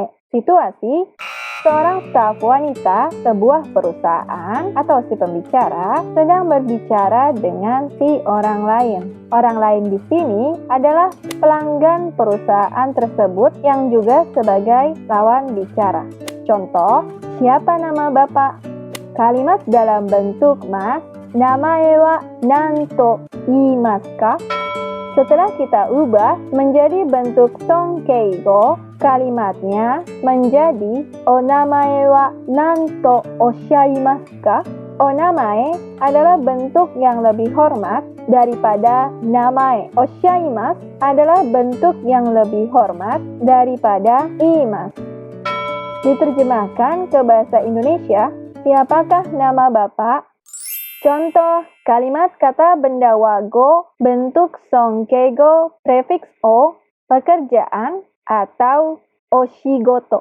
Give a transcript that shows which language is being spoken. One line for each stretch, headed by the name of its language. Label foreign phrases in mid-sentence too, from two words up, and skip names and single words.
Indonesian: Situasi: seorang staf wanita sebuah perusahaan atau si pembicara sedang berbicara dengan si orang lain. Orang lain di sini adalah pelanggan perusahaan tersebut yang juga sebagai lawan bicara. Contoh, siapa nama Bapak? Kalimat dalam bentuk mas,
Japanese: 名前は何と言いますか?
Indonesian: Setelah kita ubah menjadi bentuk sonkeigo, kalimatnya menjadi
Japanese: お名前は何とおっしゃいますか?
Indonesian: Onamae adalah bentuk yang lebih hormat daripada namae. Oshaimasu adalah bentuk yang lebih hormat daripada iimasu. Diterjemahkan ke bahasa Indonesia, siapakah nama Bapak? Contoh, kalimat kata benda wago bentuk sonkeigo prefiks o, pekerjaan atau oshigoto.